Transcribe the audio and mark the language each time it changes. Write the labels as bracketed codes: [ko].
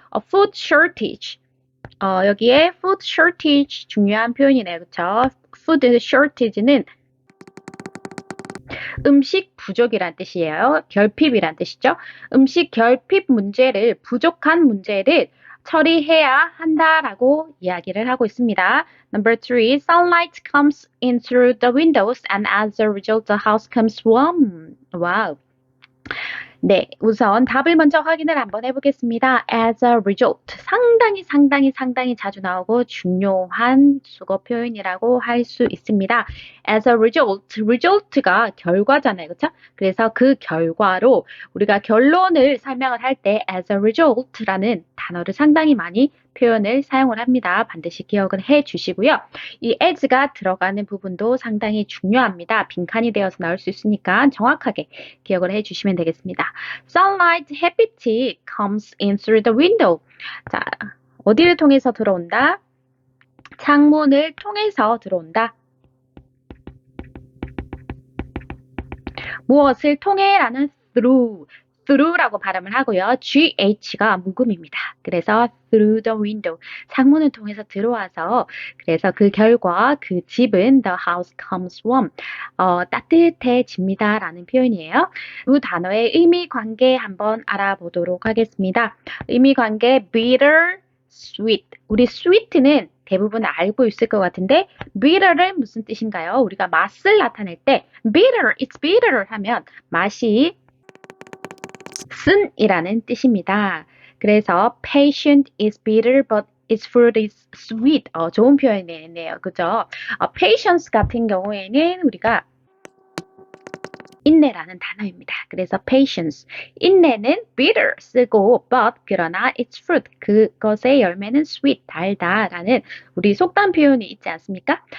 [ko] food shortage. 여기에 food shortage 중요한 표현이네요. 그쵸? food shortage는 음식 부족이란 뜻이에요. 결핍이란 뜻이죠. 음식 결핍 문제를, 부족한 문제를 처리해야 한다라고 이야기를 하고 있습니다. [en] Number 3, sunlight comes in through the windows and as a result the house comes warm. [ko] 와우. 네, 우선 답을 먼저 확인을 한번 해보겠습니다. As a result, 상당히 자주 나오고 중요한 수거 표현이라고 할 수 있습니다. As a result, result가 결과잖아요, 그렇죠? 그래서 그 결과로 우리가 결론을 설명을 할 때 as a result라는 단어를 상당히 많이 표현을 사용을 합니다. 반드시 기억을 해 주시고요. 이 as가 들어가는 부분도 상당히 중요합니다. 빈칸이 되어서 나올 수 있으니까 정확하게 기억을 해 주시면 되겠습니다. [en] Sunlight, [ko] 햇빛이 [en] comes in through the window. [ko] 자, 어디를 통해서 들어온다? 창문을 통해서 들어온다. 무엇을 통해? 라는 through. through라고 발음을 하고요. GH가 묵음입니다. 그래서 through the window, 창문을 통해서 들어와서 그래서 그 결과 그 집은 the house comes warm, 따뜻해집니다 라는 표현이에요. 두 단어의 의미 관계 한번 알아보도록 하겠습니다. 의미 관계 bitter, sweet. 우리 sweet는 대부분 알고 있을 것 같은데 bitter는 무슨 뜻인가요? 우리가 맛을 나타낼 때 bitter, it's bitter 하면 맛이 쓴이라는 뜻입니다. [en] 그래서 patient is bitter but its fruit is sweet. [ko] 좋은 표현이네요. 그죠? patience 같은 경우에는 우리가 인내라는 단어입니다. 그래서 patience, 인내는 bitter 쓰고 but 그러나 its fruit, 그것의 열매는 sweet, 달다라는 우리 속담 표현이 있지 않습니까?